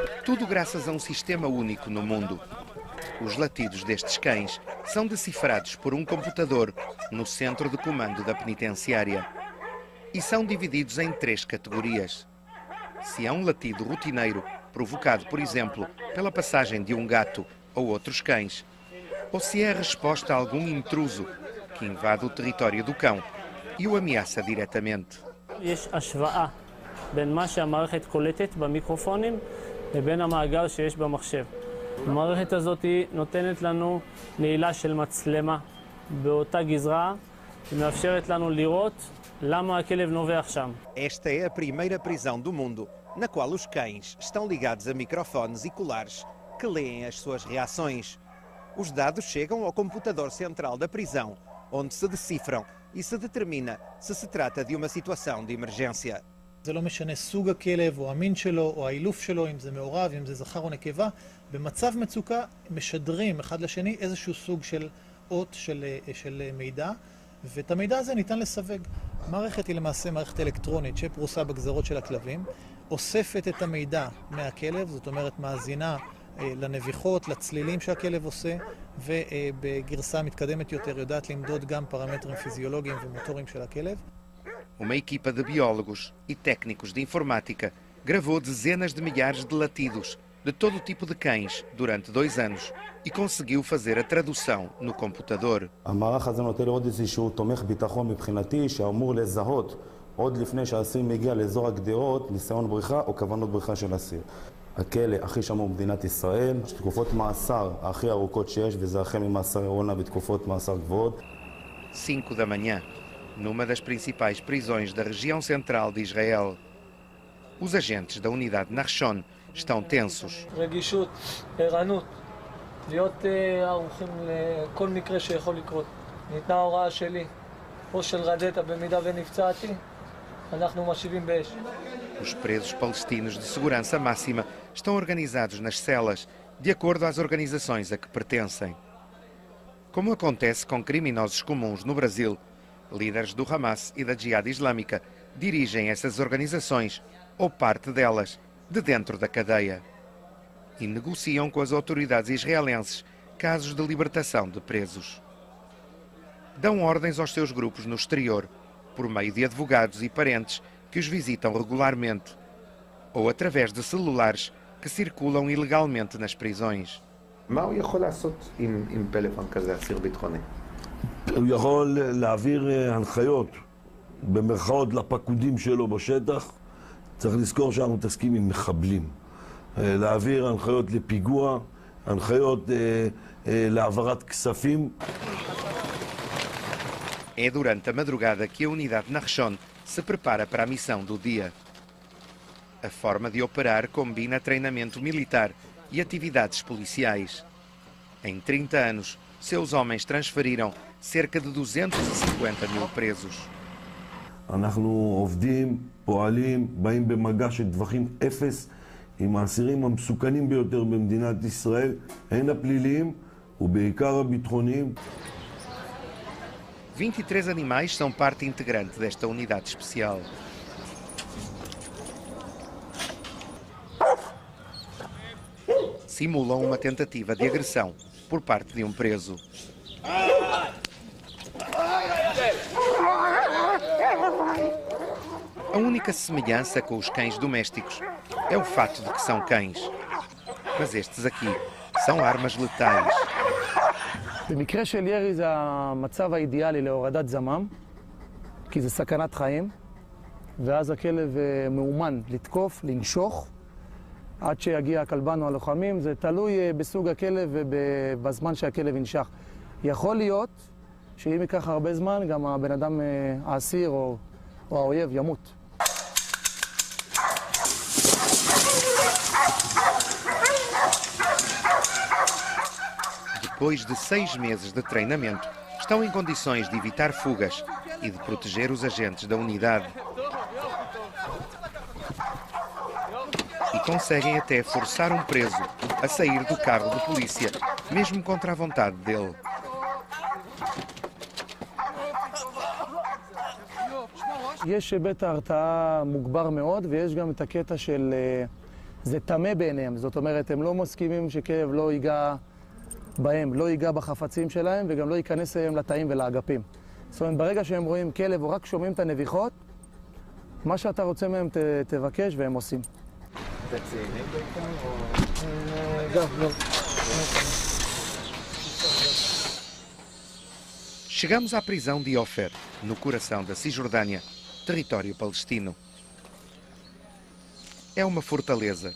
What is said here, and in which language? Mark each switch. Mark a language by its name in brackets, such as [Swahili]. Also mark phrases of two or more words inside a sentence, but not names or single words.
[Portuguese] Tudo graças a um sistema único no mundo. Os latidos destes cães são decifrados por um computador no centro de comando da penitenciária e são divididos em 3 categorias. Se é um latido rotineiro, provocado, por exemplo, pela passagem de um gato ou outros cães, ou se é a resposta a algum intruso que invade o território do cão e o ameaça diretamente. [Hebrew] יש השוואה בין מה שהמערכת קולטת במיקרופונים לבין המאגר שיש במחשב. המערכת הזאת נותנת לנו נעילה של מצלמה באותה גזרה שמאפשרת לנו לראות למה הכלב נובח שם. [Portuguese] Esta é a primeira prisão do mundo na qual os cães estão ligados a microfones e colares que leem as suas reações. Os dados chegam ao computador central da prisão, onde se decifram e se determina se se trata de uma situação de emergência. [Hebrew] זה לא משנה סוג הכלב או המין שלו או האילוף שלו, אם זה מעורב, אם זה זכר או נקבה. במצב מצוקה משדרים אחד לשני איזשהו סוג של אות של מידע, ואת המידע הזה ניתן לסווג. מערכת היא למעשה מערכת אלקטרונית שפרוסה בגזרות של הכלבים, אוספת את המידע מהכלב, זאת אומרת מאזינה לנביחות, לצלילים שהכלב עושה, ובגרסה מתקדמת יותר יודעת למדוד גם פרמטרים פיזיולוגיים ומוטוריים של הכלב. [Portuguese] Uma equipa de biólogos e técnicos de informática gravou dezenas de milhares de latidos de todo tipo de cães durante 2 anos e conseguiu fazer a tradução no computador. [Hebrew] המערך הזה נותן עוד איזשהו תומך ביטחון מבחינתי שאמור לזהות עוד לפני שהאסיר מגיע לאזור הגדרות ניסיון בריחה או כוונות בריחה של אסיר. הכלא הכי שמור במדינת ישראל, תקופות מאסר הכי ארוכות שיש, וזה החל ממאסר עונה בתקופות מאסר גבוהות. [Portuguese] 5 da manhã, numa das principais prisões da região central de Israel. Os agentes da unidade Nachshon estão tensos. [Hebrew] רגישות, ערנות, להיות ערוכים לכל מקרה שיכול לקרות. ניתנה הוראה שלי, או של רדטה במידה ונפצעתי, אנחנו משיבים באש. [Portuguese] Os presos palestinos de segurança máxima estão organizados nas celas, de acordo às organizações a que pertencem. Como acontece com criminosos comuns no Brasil, líderes do Hamas e da Jihad Islâmica dirigem essas organizações, ou parte delas, de dentro da cadeia. E negociam com as autoridades israelenses casos de libertação de presos. Dão ordens aos seus grupos no exterior, por meio de advogados e parentes que os visitam regularmente, ou através de celulares que circulam ilegalmente nas prisões. [Hebrew] מה הוא יכול לעשות עם פלאפון כזה, אסיר ביטחוני? הוא יכול להעביר הנחיות במרכאות לפקודים שלו בשטח. צריך לזכור שאנחנו מתעסקים עם מחבלים. להעביר הנחיות לפיגוע, הנחיות להעברת כספים. [Portuguese] É durante a madrugada que a unidade Nachshon se prepara para a missão do dia. A forma de operar combina treinamento militar e atividades policiais. Em 30 anos, seus homens transferiram cerca de 250 mil presos. [Hebrew] אנחנו עובדים, פועלים, באים במגע של טווחים אפס עם האסירים המסוכנים ביותר במדינת ישראל, הן הפליליים ובעיקר הביטחוניים. [Portuguese] 23 animais são parte integrante desta unidade especial. Simulam uma tentativa de agressão por parte de um preso. A única semelhança com os cães domésticos é o fato de que são cães. Mas estes aqui são armas letais. [Hebrew] במקרה של ירי זה המצב האידיאלי להורדת זמם, כי זה סכנת חיים, ואז הכלב מאומן לתקוף, לנשוך, עד שיגיע הכלבן או הלוחמים. זה תלוי בסוג הכלב ובזמן שהכלב ינשך. יכול להיות שאם ייקח הרבה זמן, גם הבן אדם האסיר או האויב ימות. [Portuguese] Depois de 6 meses de treinamento, estão em condições de evitar fugas e de proteger os agentes da unidade. E conseguem até forçar um preso a sair do carro de polícia, mesmo contra a vontade dele. [Hebrew] יש היבט ההרתעה מוגבר מאוד, ויש גם את הקטע של זה טמא בעיניהם, זאת אומרת, הם לא מסכימים שכלב לא ייגע בהם, לא ייגע בחפצים שלהם וגם לא ייכנס להם לתאים ולאגפים. זאת אומרת, ברגע שהם רואים כלב או רק שומעים את הנביחות, מה שאתה רוצה מהם תבקש והם עושים. [Portuguese] Chegamos à prisão de Ofer, no coração da Cisjordânia, território palestino. É uma fortaleza.